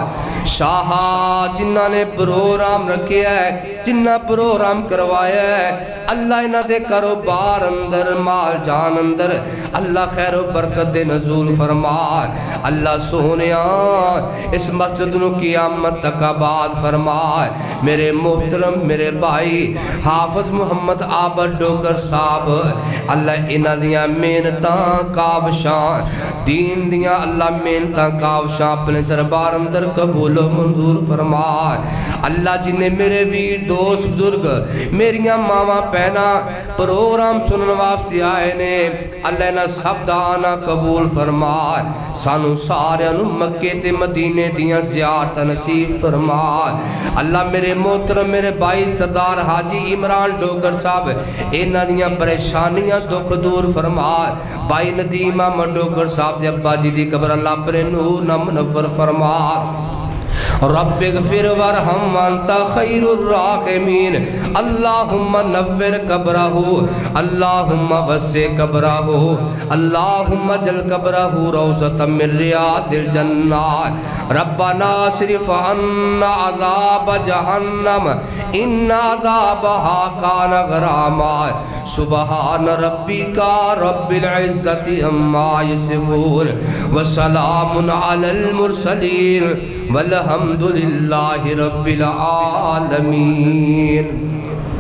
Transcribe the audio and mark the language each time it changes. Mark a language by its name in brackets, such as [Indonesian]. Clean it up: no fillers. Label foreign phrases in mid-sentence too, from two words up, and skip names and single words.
[Punjabi] شاہا جنہ نے پروگرام رکھے ہے جنہ پروگرام کروایا ہے اللہ انہ دے کاروبار اندر مال جان اندر اللہ خیر و برکت دے نزول فرما اللہ سونیا اس مسجد نو قیامت تک آباد فرما میرے محترم میرے بھائی حافظ محمد عابد ڈوگر صاحب اللہ انہ دیا محنتاں کاوشاں دین دیا اللہ محنتاں کاوشاں اپنے دربار اندر قبول و منظور فرما اللہ جنہیں میرے ویر دوست بزرگ میریاں ماما پہنا پروگرام سنن واسطے آئے نے اللہ نے سب دانا قبول فرما سانو سارے انو مکے تے مدینے دیاں زیارت نصیب فرما اللہ میرے محترم میرے بھائی سردار حاجی عمران ڈوگر صاحب انہاں دیاں پریشانیاں دکھ دور فرما بھائی ندیم احمد ڈوگر صاحب دے ابا جی دی قبر اللہ اپنے نور نہ منور فرما [Arabic] رب اغفر ورحم وانت خیر الراحمین اللہم نور قبرہ اللہم وسع قبرہ اللہم جل قبرہ روضۃ من ریاض الجنہ ربنا صرف عنا عذاب جہنم ان عذابها کان غراما سبحان ربک رب العزت عما یصفون وسلام علی المرسلین والحمد للہ رب العالمین